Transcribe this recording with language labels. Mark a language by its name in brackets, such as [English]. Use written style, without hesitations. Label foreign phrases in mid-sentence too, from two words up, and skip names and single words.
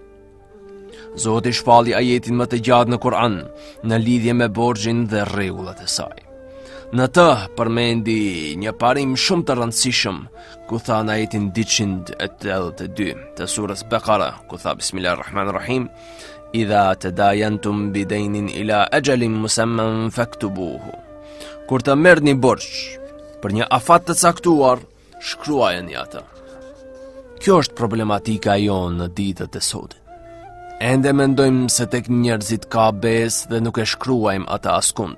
[Albanian] Zoti shpalli ajetin më të gjatë në Kur'an në lidhje me borxhin dhe rregullat e saj. Në të përmendi një parim shumë të rëndësishëm, ku tha në ajetin 282 të surës Bekara, ku tha [Arabic] بسم الله الرحمن الرحيم إذا تداينتم بدين إلى أجل مسمى فاكتبوه." [Albanian] Kur të merrni borxh për një afat të caktuar, shkruajeni atë. Kjo është problematika jonë në ditët e sotme. Ende mendojmë se tek njerëzit ka besë dhe nuk e shkruajmë atë askund.